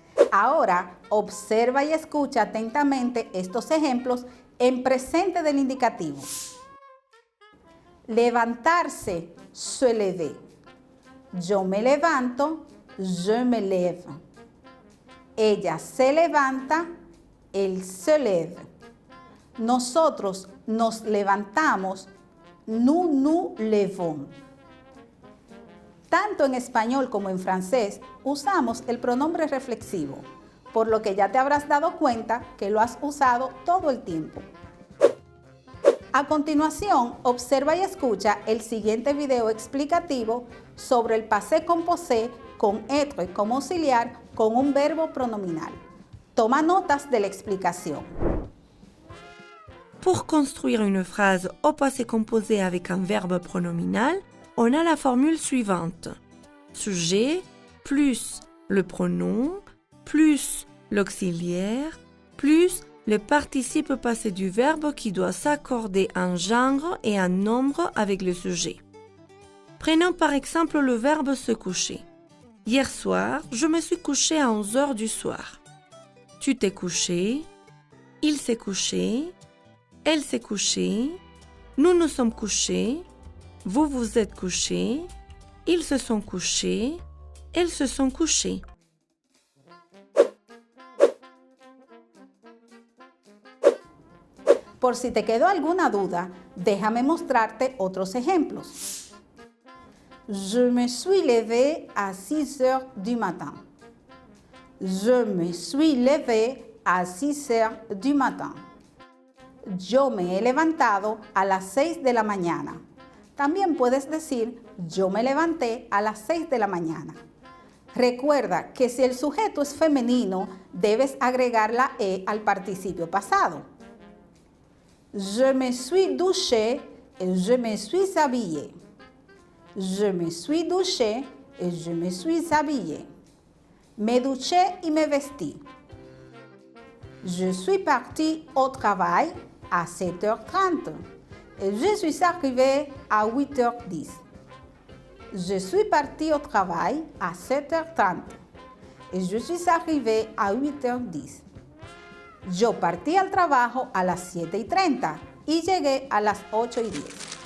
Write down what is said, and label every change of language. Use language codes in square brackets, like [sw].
[es] Ahora observa y escucha atentamente estos ejemplos en presente del indicativo. [fr] Levantarse, se lever. [es] Yo me levanto, [fr] je me lève. [es] Ella se levanta, [fr] él se lève. [es] Nosotros nos levantamos, [fr] nous nous levons. [es] Tanto en español como en francés usamos el pronombre reflexivo, por lo que ya te habrás dado cuenta que lo has usado todo el tiempo. A continuación, observa y escucha el siguiente video explicativo sobre el passé composé con être como auxiliar con un verbo pronominal. Toma notas de la explicación. [fr] Pour construire une phrase au passé composé avec un verbe pronominal, on a la formule suivante. Sujet plus le pronom plus l'auxiliaire plus le participe passé du verbe qui doit s'accorder un genre et un nombre avec le sujet. Prenons par exemple le verbe se coucher. Hier soir, je me suis couché à 11 heures du soir. Tu t'es couché, il s'est couché, elle s'est couchée, nous nous sommes couchés, vous vous êtes couchés, ils se sont couchés, elles se sont couchées. [es] Por si te quedó alguna duda, déjame mostrarte otros ejemplos. [fr] Je me suis levé à 6 heures du matin. Je me suis levé à 6 heures du matin. [es] Yo me he levantado a las 6 de la mañana. También puedes decir, yo me levanté a las 6 de la mañana. Recuerda que si el sujeto es femenino, debes agregar la E al participio pasado. [fr] Je me suis douché et je me suis habillé. Je me suis douché et je me suis habillé. [es] Me duché y me vestí. [fr] Je suis parti au travail à 7h30 et je suis arrivé à 8h10. Je suis parti au travail à 7h30 et je suis arrivé à 8h10. [es] Yo partí al trabajo a las 7:30 y llegué a las 8:10.